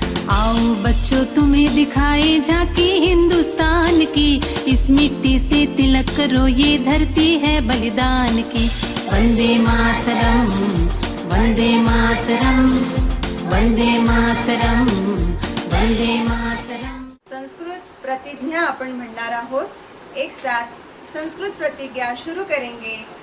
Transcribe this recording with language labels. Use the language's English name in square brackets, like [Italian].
[Hindi] आओ बच्चों तुम्हें दिखाए झांकी हिंदुस्तान की, इस मिट्टी से तिलक करो ये धरती है बलिदान की. वंदे मातरम, वंदे मातरम, वंदे मातरम, वंदे मातरम. [Marathi] संस्कृत प्रतिज्ञा आपण म्हणणार आहोत. [Hindi] एक साथ संस्कृत प्रतिज्ञा शुरू करेंगे.